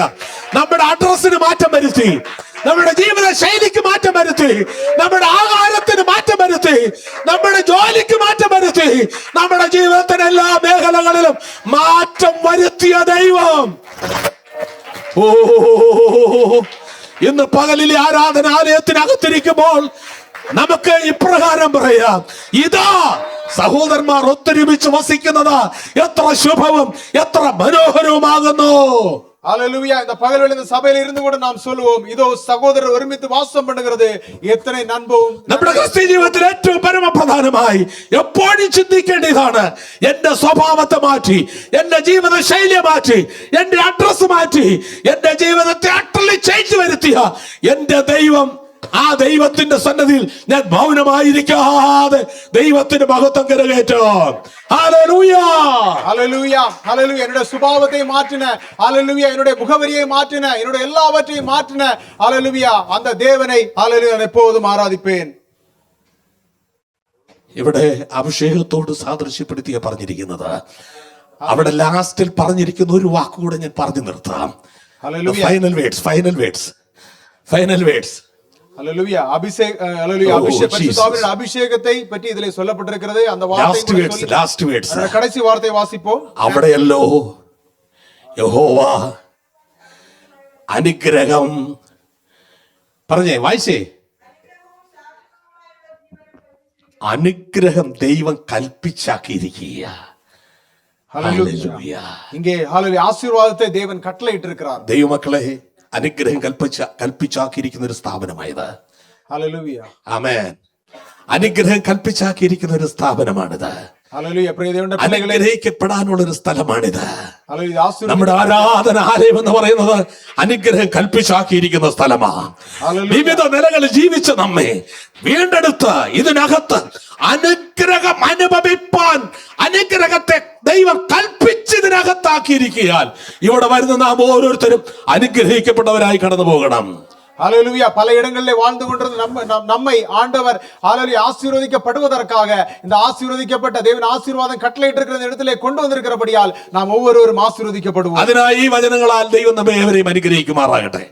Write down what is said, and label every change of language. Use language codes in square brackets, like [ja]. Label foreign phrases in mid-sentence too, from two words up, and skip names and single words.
[ml] നമ്മുടെ അഡ്രസ്സിന് മാറ്റം വരുത്തി, നമ്മുടെ ജീവിത ശൈലിക്ക് മാറ്റം വരുത്തി, നമ്മുടെ ആഹാരത്തിന് മാറ്റം വരുത്തി, നമ്മുടെ ജോലിക്ക് മാറ്റം വരുത്തി, നമ്മുടെ ജീവിതത്തിന് എല്ലാ മേഖലകളിലും മാറ്റം വരുത്തിയ ദൈവം. ഇന്ന് പകലിലെ ആരാധനാലയത്തിനകത്തിരിക്കുമ്പോൾ നമുക്ക് ഇപ്രകാരം പറയാം, ഇതാ സഹോദരന്മാർ ഒത്തൊരുമിച്ച് വസിക്കുന്നത് എത്ര ശുഭവും എത്ര മനോഹരവുമാകുന്നു. [ta] ஹalleluya. இந்த பகல்வேளை இந்த சபையில இருந்து கூட நாம் சொல்லுவோம், இதோ சகோதரர் ஒருமித்து வாசம் பண்ணுகிறது [ml] എത്ര നന്മവും. നമ്മുടെ ക്രിസ്ത്യ ജീവിതത്തിൽ ഏറ്റവും പരമപ്രധാനമായി എപ്പോഴും ചിന്തിക്കേണ്ടതാണ്, എന്റെ സ്വഭാവത്തെ മാറ്റി, എന്റെ ജീവിത ശൈലിയെ മാറ്റി, എന്റെ അഡ്രസ് മാറ്റി, എന്റെ ജീവിതത്തെ [en] utterly change [ml] വരുത്തിയ എന്റെ ദൈവം, ആ ദൈവത്തിന്റെ സന്നദ്ധിയിൽ ഞാൻ മൗനമായിരിക്കാതെ ദൈവത്തിന്റെ മഹത്വം കരകയറ്റോ. ഹല്ലേലൂയ, ഹല്ലേലൂയ, ഹല്ലേലൂയ. [ta] என்னுடைய சுபாவத்தை மாற்றின, ஹalleluya, என்னுடைய முகவரியை மாற்றின, என்னுடைய எல்லாவற்றையும் மாற்றின, ஹalleluya, அந்த தேவனை ஹalleluya நான் எப்போதும் ஆராதிப்பேன். [ml] ഇവിടെ അഭിഷേകത്തോട് സാദൃശ്യപ്പെടുത്തിയ പറഞ്ഞിരിക്കുന്നത്. അവിടെ ലാസ്റ്റിൽ പറഞ്ഞിരിക്കുന്ന ഒരു വാക്കുകൂടെ ഞാൻ പറഞ്ഞു നിർത്താം. ഹല്ലേലൂയ, [en] final words. [ta] ஹalleluya. ஹalleluya, பரிசுத்தாவின் அபிஷேகத்தை பற்றி இதிலே சொல்லப்பட்டிருக்கிறது. அந்த வார்த்தை [en] last words. [ta] கடைசி வார்த்தை வாசிப்போம். [ml] അവിടെയല്ലോ യഹോവ അനുഗ്രഹം പറഞ്ഞേ, വായിച്ചേ. അനുഗ്രഹം ദൈവം കൽപ്പിച്ചാക്കിയിരിക്കുക. [ta] ஹalleluya. இங்கே ஹalleluya ஆசீர்வாதத்தை தேவன் கட்டளையிட்டிருக்கிறார். [ml] ദൈവമക്കളെ, അനുഗ്രഹം കൽപ്പിച്ചാക്കിയിരിക്കുന്ന ഒരു സ്ഥാപനമായത്. ഹല്ലേലൂയ, ആമേൻ. അനുഗ്രഹം കൽപ്പിച്ചാക്കിയിരിക്കുന്ന ഒരു സ്ഥാപനമാണിത്. ഹല്ലേലൂയ. പ്രിയ ദൈവത്തിന്റെ പിള്ളകളെ, അനുഗ്രഹിക്കപ്പെടാനുള്ള ഒരു സ്ഥലമാണിത്. ഹല്ലേലൂയ. ആശീർവാദം. നമ്മുടെ ആരാധനാലയം എന്ന് പറയുന്നത് അനുഗ്രഹം കൽപ്പിച്ചാക്കിയിരിക്കുന്ന സ്ഥലമാണ്. വിവിധ നിലകളിൽ ജീവിച്ച നമ്മെ വീണ്ടെടുത്ത് ഇതിനകത്ത് അനുഗ്രഹം അനുഭവിപ്പാൻ അനുഗ്രഹത്തെ ദൈവം കൽപ്പിച്ചതിനകത്താക്കിയിരിക്കാൻ ഇവിടെ വരുന്ന നാം ഓരോരുത്തരും അനുഗ്രഹിക്കപ്പെട്ടവരായി കടന്നു പോകണം. [ta] ஹalleluya. பல இடங்களிலே வாழ்ந்து கொண்டிருந்த நம்மை ஆண்டவர் ஹalleluya ஆசீர்வதிக்கப்படுவதற்காக இந்த ஆசீர்வதிக்கப்பட்ட தேவன் ஆசீர்வாதம் கட்டளையிட்டிருக்கிற இடத்திலே கொண்டு வந்திருக்கிறபடியால் நாம் ஒவ்வொருவரும் ஆசீர்வதிக்கப்படுவோம். [ml] അതിനായി ഈ വചനങ്ങളാൽ ദൈവം നമ്മെ ഏവരെയും അനുഗ്രഹിക്കുമാറാകട്ടെ.